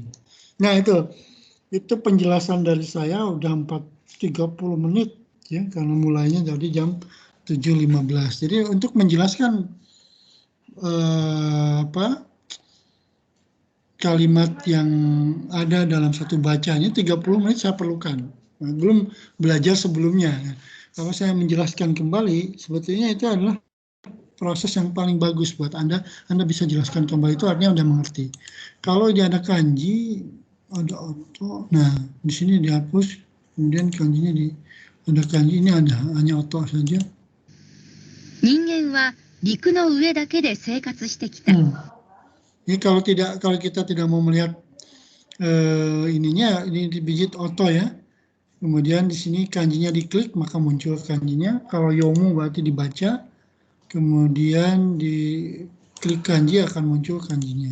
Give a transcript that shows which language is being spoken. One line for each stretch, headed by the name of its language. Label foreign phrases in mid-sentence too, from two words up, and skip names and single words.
Indonesian: Nah itu penjelasan dari saya udah 30 menit ya, karena mulainya dari jam 7.15. Jadi untuk menjelaskan kalimat yang ada dalam satu bacanya 30 menit saya perlukan. Belum belajar sebelumnya. Kalau saya menjelaskan kembali, sebetulnya itu adalah proses yang paling bagus buat Anda. Anda bisa jelaskan kembali, itu artinya Anda mengerti. Kalau dia ada kanji, ada oto. Nah, di sini dihapus, kemudian kanjinya ada kanji ini ada hanya oto saja.
Japanese: 人間は陸の上だけで生活してきた。
Indonesian: Jadi kalau kita tidak mau melihat ininya, ini digit oto ya. Kemudian di sini kanjinya diklik maka muncul kanjinya. Kalau yomu berarti dibaca. Kemudian diklik kanji akan muncul kanjinya.